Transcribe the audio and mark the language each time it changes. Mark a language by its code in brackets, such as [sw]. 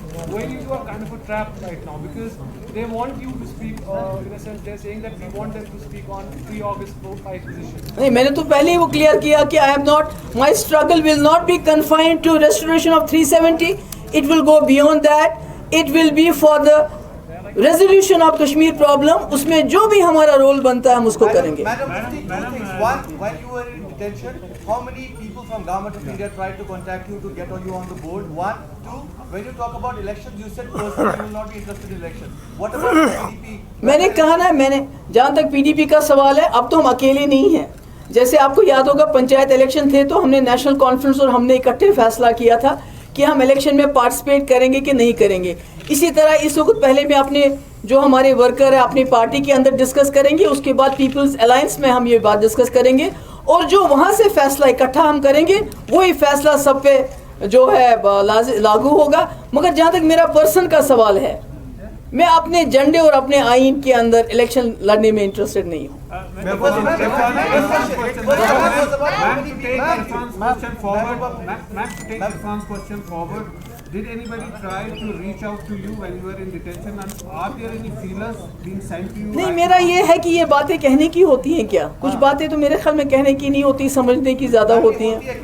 [en] going into a kind of a trap right now because they want you to speak in a sense they're saying that we want them to speak on pre-August 5 position. [ur] نہیں، میں نے تو پہلے ہی وہ clear کیا کہ [en] I am not, my struggle will not be confined to restoration of 370. It will go beyond that. It will be for the resolution of Kashmir problem. [ur] اس میں جو بھی ہمارا رول بنتا ہے ہم اس کو کریں گے. [en] Madam, two things. One, when you were in detention, how many people from government of India tried to contact you to get you on the board? One. Two, when you talk about elections, you said personally you will not be interested in elections. What about PDP? [ur] میں نے کہا نا، میں نے جہاں تک P D P کا سوال ہے، اب تو ہم اکیلے نہیں ہیں. جیسے آپ کو یاد ہوگا پنچایت الیکشن تھے تو ہم نے نیشنل کانفرنس اور ہم نے اکٹھے فیصلہ کیا تھا کہ ہم الیکشن میں پارٹیسپیٹ کریں گے کہ نہیں کریں گے. اسی طرح اس وقت پہلے میں اپنے جو ہمارے ورکر ہیں اپنی پارٹی کے اندر ڈسکس کریں گے، اس کے بعد پیپلز الائنس میں ہم یہ بات ڈسکس کریں گے، اور جو وہاں سے فیصلہ اکٹھا ہم کریں گے وہی فیصلہ سب پہ جو ہے لاگو ہوگا. مگر جہاں تک میرا پرسن کا سوال ہے، میں اپنے جنڈے اور اپنے آئین کے اندر الیکشن لڑنے میں انٹرسٹڈ نہیں ہوں. [en] First question was about how Ma'am, many to people. take Irfan's question forward, ma'am, to take Irfan's question forward, did anybody try to reach out to you when you were in detention, and are there any feelers being sent to you? [ur] نہیں میرا یہ ہے کہ یہ باتیں کہنے کی ہوتی ہیں کیا؟ کچھ باتیں تو میرے خیال میں کہنے کی نہیں ہوتی، سمجھنے کی زیادہ ہوتی ہیں.